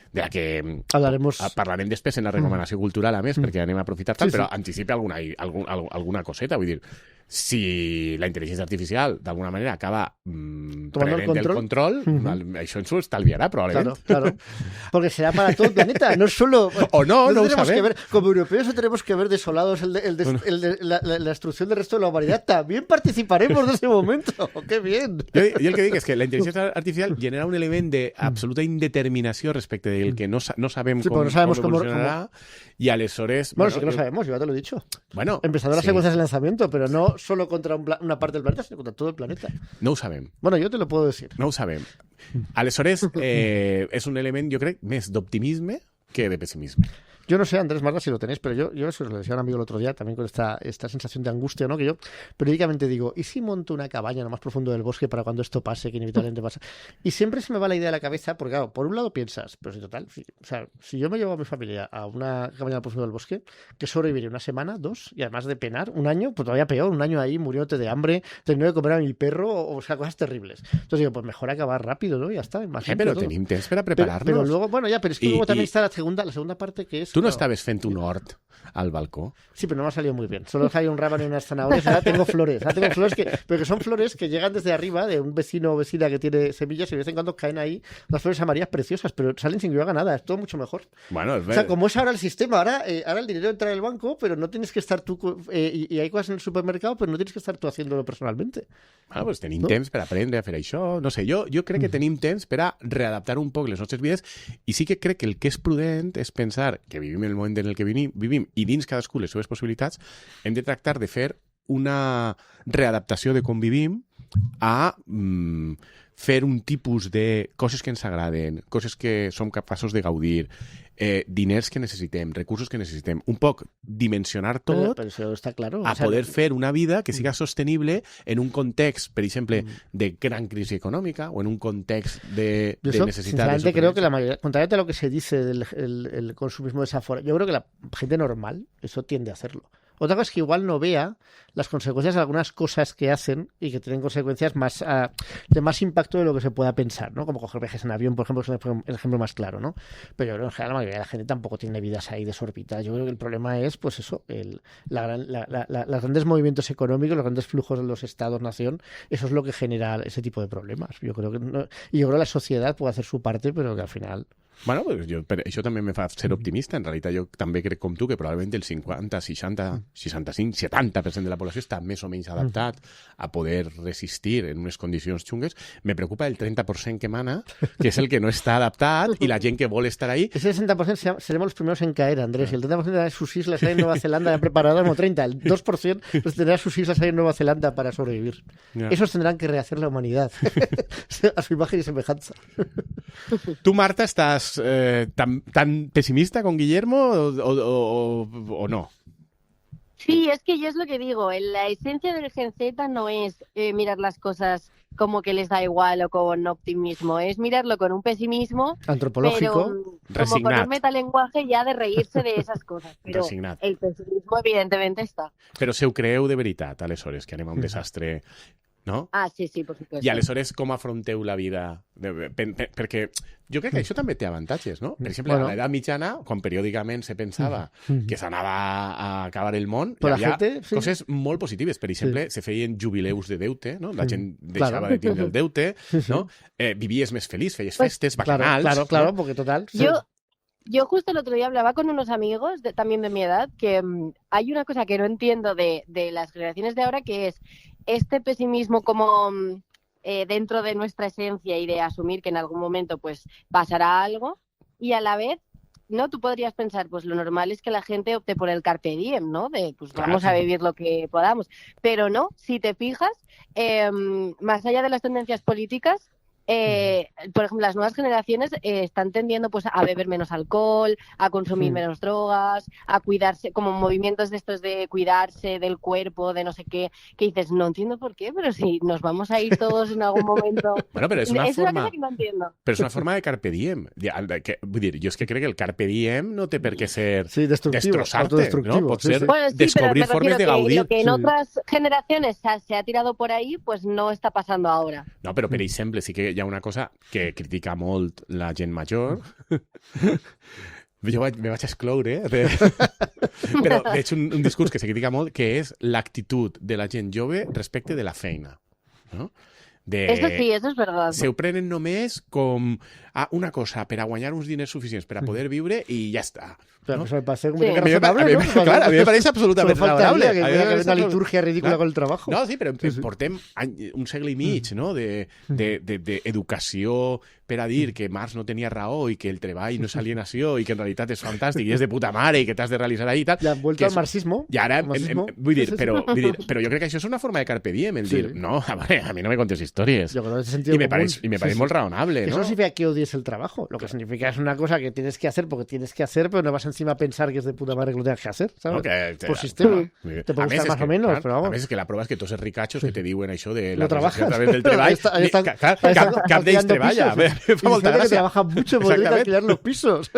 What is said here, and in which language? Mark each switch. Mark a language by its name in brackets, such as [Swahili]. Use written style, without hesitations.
[Catalan] De la que parlarem després en la recomanació cultural, a més, perquè anem a aprofitar tant, però anticipa alguna coseta, vull dir, si la intel·ligència artificial d'alguna manera acaba prenent el control, això ens ho estalviará [Spanish] probablemente. Claro. Porque será para todo el planeta, no solo... O no lo sabemos. Como europeos no tenemos que ver desolados la destrucción del resto de la humanidad. También participaremos de ese momento. ¡Qué bien! [Catalan] Jo el que dic és que la intel·ligència artificial genera un element d'absoluta indeterminació respecte del que no sabem com evolucionarà, y aleshores... [Spanish] Bueno, sí que lo sabemos, yo ya te lo he dicho. Bueno, empezando las secuencias de lanzamiento, pero no solo contra una parte del planeta, sino contra todo el planeta. [Catalan] No ho sabem. [Spanish] Bueno, yo te lo puedo decir. [Catalan] No ho sabem. Aleshores, és un element, jo crec, més d'optimisme que de pessimisme. [Spanish] Yo no sé, Andrés Marga, si lo tenéis, pero yo eso lo decía a un amigo el otro día, también con esta sensación de angustia, ¿no? Que yo periódicamente digo, ¿y si monto una cabaña en lo más profundo del bosque para cuando esto pase, que inevitablemente pasa? Y siempre se me va la idea de la cabeza, porque claro, por un lado piensas, pero si total, si yo me llevo a mi familia a una cabaña en lo profundo del bosque, que sobreviviré una semana, 2, y además de penar, un año, pues todavía peor, un año ahí muriéndote de hambre, teniendo que comer a mi perro, o sea, cosas terribles. Entonces digo, pues mejor acabar rápido, ¿no? Y ya está, más [Catalan] pero tenim temps per a preparar-nos. [Spanish] Pero luego, bueno, ya, pero es que luego también está la segunda parte que es... [Catalan] Tú no estaves fent un hort al balcó. [Spanish] Sí, pero no me ha salido muy bien. Solo hay un rábano y unas zanahorias. Ahora tengo flores. Pero que son flores que llegan desde arriba de un vecino o vecina que tiene semillas, y de vez en cuando caen ahí unas flores amarillas preciosas, pero salen sin que yo haga nada. Es todo mucho mejor. Bueno, o sea, como es ahora el sistema, ahora el dinero entra en el banco, pero no tienes que estar tú, y hay cosas en el supermercado, pero no tienes que estar tú haciéndolo personalmente. [Catalan] Bueno, pues tenim temps per aprendre a fer això. No sé, jo crec que tenim temps per a readaptar un poc les nostres vides, i sí que crec que el que és prudent és pensar que vivim en el moment en el que vivim, i dins cadascú les seves possibilitats, hem de tractar de fer una readaptació de com vivim a fer un tipus de coses que ens agraden, coses que som capaços de gaudir, diners que necessitem, recursos que necessitem, un poc dimensionar tot [Spanish] pero eso está claro. [Catalan] a poder fer una vida que siga sostenible en un context, per exemple, de gran crisi econòmica o en un context de necessitat. [Spanish] Sinceramente creo que la mayoría, contrariamente a lo que se dice del consumismo desaforado, yo creo que la gente normal eso tiende a hacerlo. Otra cosa es que igual no vea las consecuencias de algunas cosas que hacen y que tienen consecuencias de más impacto de lo que se pueda pensar, ¿no? Como coger viajes en avión, por ejemplo, es el ejemplo más claro, ¿no? Pero yo creo que en general la mayoría de la gente tampoco tiene vidas ahí desorbitadas. Yo creo que el problema es, pues eso, los grandes movimientos económicos, los grandes flujos de los estados-nación, eso es lo que genera ese tipo de problemas. Yo creo que y yo creo que la sociedad puede hacer su parte, pero que al final [Catalan] Bueno, pues això també me fa ser optimista. En realitat, jo també crec com tu que probablement el 50, 60, 65, 70% de la població està més o menys adaptat a poder resistir en unes condicions xungues. [Spanish] Me preocupa [Catalan] el 30% que mana, que és el que no està adaptat y la gent que vol estar ahí. [Spanish] Ese 60% seremos los primeros en caer, Andrés. Y el 30% tendrá sus islas ahí en Nueva Zelanda ya preparadas, no 30. El 2% pues tendrá sus islas ahí en Nueva Zelanda para sobrevivir. [English] Yeah. [Spanish] Esos tendrán que rehacer la humanidad a su imagen y semejanza. ¿Tú, Marta, estás tan pesimista con Guillermo o no? Sí, es que yo es lo que digo, la esencia del Gen Z no es mirar las cosas como que les da igual o con optimismo, es mirarlo con un pesimismo antropológico, pero como con un metalenguaje ya de reírse de esas cosas, però [Catalan] resignat. [Spanish] El pesimismo evidentemente està. [Catalan] Però se ho creu de veritat, aleshores, que anem a un desastre, no? [Spanish] Ah, sí, por supuesto. [Catalan] I aleshores com afronteu la vida? Perquè jo crec que això també té avantatges, no? Per exemple, a l'edat mitjana, quan periòdicament se pensava que s'anava a acabar el món, hi havia coses molt positives. Per exemple, se feien jubileus de deute, no? La gent deixava de tindre el deute, no? Vivies més feliç, feies festes bacanals. [Spanish] Claro, porque total... Yo justo el otro día hablaba con unos amigos también de mi edad que hay una cosa que no entiendo de las generaciones de ahora, que es este pesimismo como dentro de nuestra esencia y de asumir que en algún momento pues pasará algo, y a la vez, ¿no? Tú podrías pensar, pues lo normal es que la gente opte por el carpe diem, ¿no? De pues vamos a vivir lo que podamos. Pero no, si te fijas, más allá de las tendencias políticas, por ejemplo, las nuevas generaciones están tendiendo pues a beber menos alcohol, a consumir menos drogas, a cuidarse, como movimientos de estos de cuidarse del cuerpo, de no sé qué, que dices, no entiendo por qué, pero si nos vamos a ir todos en algún momento. [Catalan] Bueno, però és una forma... [Spanish] que no entiendo. [Catalan] Però és una forma de carpe diem. Vull dir, jo és que crec que el carpe diem no té per què ser destrossar-te, ¿no? Pot ser descobrir formes de gaudir. [Spanish] Lo que en otras generaciones se ha tirado por ahí, pues no está pasando ahora. [Catalan] No, però per exemple, sí que hi ha una cosa que critica molt la gent major. Jo me vaig excloure, però veig un discurs que se critica molt, que és l'actitud de la gent jove respecte de la feina, no? [Spanish] Eso sí, eso es verdad. [Catalan] Se ho prenen només com una cosa per a guanyar uns diners suficients per a poder viure i ja està. [Spanish] Pero ¿no? eso me parece muy razonable, ¿no? Claro, a mí me parece absolutamente razonable. Que hay una liturgia ridícula con el trabajo. [Catalan] No, sí, però portem un segle i mig, no?, d'educació per a dir que Marx no tenia raó i que el treball no és alienació i que en realitat és fantàstic i és de puta mare i que t'has de realitzar ahí i tal. Ja han [Spanish] vuelto al marxismo. [Catalan] I ara, vull dir, però jo crec que això és una forma de carpe diem, el dir, no, a mi no me contes historias. [Spanish] Yo creo que ese sentido y me parece muy razonable, ¿no? Eso no significa que odies el trabajo. Lo que significa es una cosa que tienes que hacer porque tienes que hacer, pero no vas encima a pensar que es de puta madre que lo tengas que hacer, ¿sabes? No, por sistema. Te puede gustar más o menos, [Catalan] clar, [Spanish] pero vamos. [Catalan] A més és que la prova és que tots els ricachos que te diuen això de la [Spanish] no trabajas [Catalan] a través del treball, cap d'ells treballa. Fa molta gràcia. [Spanish] Que trabajan mucho por alquilar los pisos.